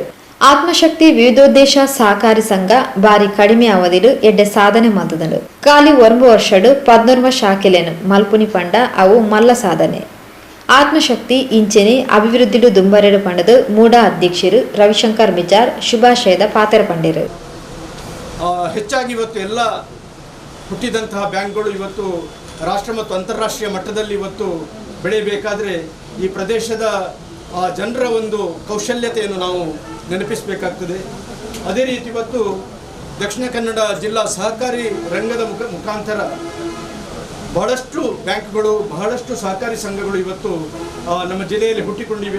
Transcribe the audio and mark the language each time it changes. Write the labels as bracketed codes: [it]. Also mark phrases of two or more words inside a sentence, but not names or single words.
[tcy] ಆತ್ಮಶಕ್ತಿ ವಿವಿಧೋದ್ದೇಶ ಸಹಕಾರಿ ಸಂಘ ಬಾರಿ ಕಡಿಮೆ ಅವಧಿಲು ಎಡ್ಡೆ ಸಾಧನೆ ಮಲ್ತದನು. ಖಾಲಿ 1 ವರ್ಷಡು 14 ಶಾಖೆಲೆನು ಮಲ್ಪುನಿ ಪಂಡ ಅವು ಮಲ್ಲ ಸಾಧನೆ. ಆತ್ಮಶಕ್ತಿ ಇಂಚೆನೆ ಅಭಿವೃದ್ಧಿಡು ದುಂಬರೆಡು ಪಂಡದು ಮೂಡ ಅಧ್ಯಕ್ಷರು ರವಿಶಂಕರ್ ಮಿಚಾರ್ ಶುಭಾಶಯದ ಪಾತ್ರ ಪಂಡಿರು. [kn] ಹೆಚ್ಚಾಗಿ ಇವತ್ತು ಎಲ್ಲ ಹುಟ್ಟಿದಂತಹ ಬ್ಯಾಂಕ್ಗಳು ಇವತ್ತು ರಾಷ್ಟ್ರ ಮತ್ತು ಅಂತಾರಾಷ್ಟ್ರೀಯ ಮಟ್ಟದಲ್ಲಿ ಇವತ್ತು ಬೆಳೆಯಬೇಕಾದ್ರೆ ಈ ಪ್ರದೇಶದ ಜನರ ಒಂದು ಕೌಶಲ್ಯತೆಯನ್ನು ನಾವು ನೆನಪಿಸಬೇಕಾಗ್ತದೆ. ಅದೇ ರೀತಿ ಇವತ್ತು ದಕ್ಷಿಣ ಕನ್ನಡ ಜಿಲ್ಲಾ ಸಹಕಾರಿ ರಂಗದ ಮುಖಾಂತರ ಬಹಳಷ್ಟು ಬ್ಯಾಂಕ್ಗಳು ಬಹಳಷ್ಟು ಸಹಕಾರಿ ಸಂಘಗಳು ಇವತ್ತು ನಮ್ಮ ಜಿಲ್ಲೆಯಲ್ಲಿ ಹುಟ್ಟಿಕೊಂಡಿವೆ.